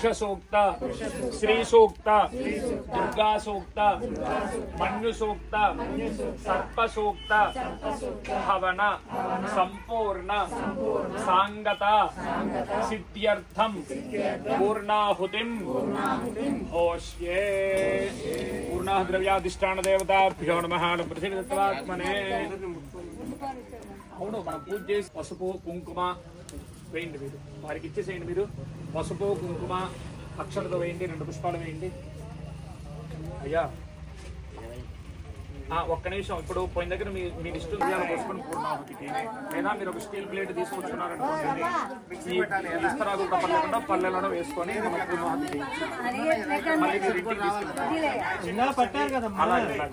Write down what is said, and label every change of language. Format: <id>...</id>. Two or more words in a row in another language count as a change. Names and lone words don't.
<sa>सूक्त श्री सूक्त दुर्गा सूक्त मनु सूक्त सर्प सूक्त हवन संपूर्ण सांगत सिद्ध्यर्थम पूर्णाहुतिं होष्ये पूर्णाह द्रव्याधिष्ठान देवताभ्यो नमः पृथ्वीदत्तात्मने</sa> <te>అవును మనం పూజ చేసి పసుపు కుంకుమ వేయండి మీరు వారికి ఇచ్చేసేయండి మీరు పసుపు కుంకుమ అక్షరతో వేయండి 2 పుష్పాలు వేయండి అయ్యా ఒక్క నిమిషం ఇప్పుడు పోయిన దగ్గర మీ లిస్టు పోసుకొని పూర్ణాహుతికి లేదా మీరు ఒక</te> <en>steel plate</en> <te>తీసుకొచ్చుకున్నారనుకోండి ఇస్తరాకు కూడా పల్లెకుండా పల్లెలను వేసుకొని పూర్ణాహుతికి మళ్ళీ మీరు ఇంటికి తీసుకుంటారు అలాగే</te>